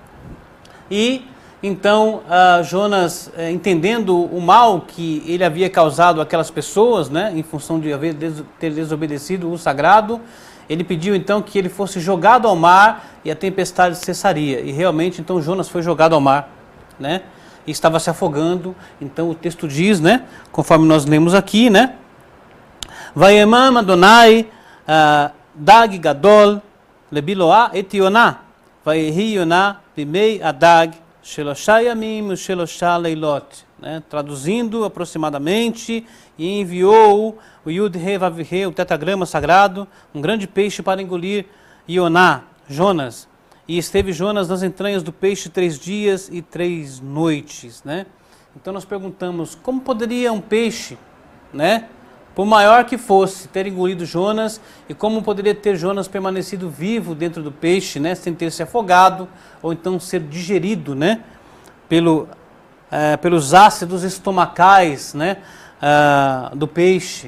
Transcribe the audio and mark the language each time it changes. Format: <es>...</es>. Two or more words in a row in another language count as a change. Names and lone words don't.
<pt>E então Jonas, entendendo o mal que ele havia causado àquelas pessoas, né, em função de ter desobedecido o sagrado, ele pediu então que ele fosse jogado ao mar e a tempestade cessaria. E realmente então Jonas foi jogado ao mar, né? E estava se afogando. Então o texto diz, né, conforme nós lemos aqui, né?</pt> <he>וימן אדני דג גדול לבלע את יונה ויהי יונה במעי הדג שלשה ימים ושלשה לילות.</he> <pt>Traduzindo aproximadamente, e enviou o</pt> <he>יוד-הא ואו-הא,</he> <pt>o tetragrama sagrado, um grande peixe para engolir Ioná, Jonas. E esteve Jonas nas entranhas do peixe 3 dias e 3 noites. Né? Então nós perguntamos, como poderia um peixe, né, por maior que fosse, ter engolido Jonas, e como poderia ter Jonas permanecido vivo dentro do peixe, né, sem ter se afogado, ou então ser digerido, né, pelos ácidos estomacais, né, do peixe.</pt>